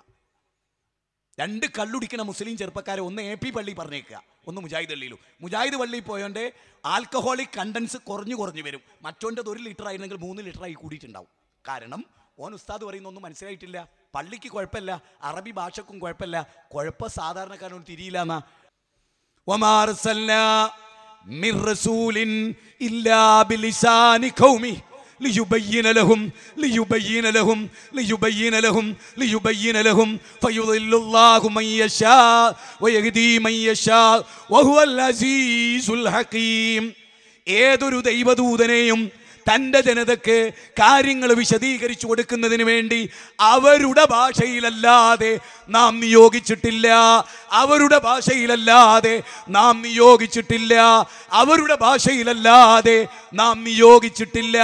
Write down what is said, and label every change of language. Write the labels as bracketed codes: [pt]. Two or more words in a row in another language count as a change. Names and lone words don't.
[ml] 2 കള്ളുടിക്കുന്ന മുസ്ലിം ചെറുപ്പക്കാരെ ഒന്ന് AP പള്ളി പറഞ്ഞേക്കുക, ഒന്ന് മുജാഹിദ് പള്ളിയിലും. മുജാഹിദ് പള്ളിയിൽ പോയോൻ്റെ [en] alcoholic contents [ml] കുറഞ്ഞു വരും. മറ്റോൻ്റെത് 1 ലിറ്റർ ആയിരുന്നെങ്കിൽ 3 ലിറ്ററായി കൂടിയിട്ടുണ്ടാവും. കാരണം ഓൻ ഉസ്താദ് പറയുന്നൊന്നും മനസ്സിലായിട്ടില്ല. പള്ളിക്ക് കുഴപ്പമില്ല, അറബി ഭാഷക്കും കുഴപ്പമില്ല, കുഴപ്പം സാധാരണക്കാരനോട് തിരിയില്ല എന്നാ. [ar] من رسول إلا بلسان قومه ليبين لهم فيضل الله من يشاء ويهدي من يشاء وهو العزيز الحكيم. [ml] ഏതൊരു ദൈവദൂതനെയും തൻ്റെ ജനതയ്ക്ക് കാര്യങ്ങൾ വിശദീകരിച്ചു കൊടുക്കുന്നതിന് വേണ്ടി അവരുടെ ഭാഷയിലല്ലാതെ നാം നിയോഗിച്ചിട്ടില്ല. അവരുടെ ഭാഷയിലല്ലാതെ നാം നിയോഗിച്ചിട്ടില്ല. അവരുടെ ഭാഷയിലല്ലാതെ നാം നിയോഗിച്ചിട്ടില്ല.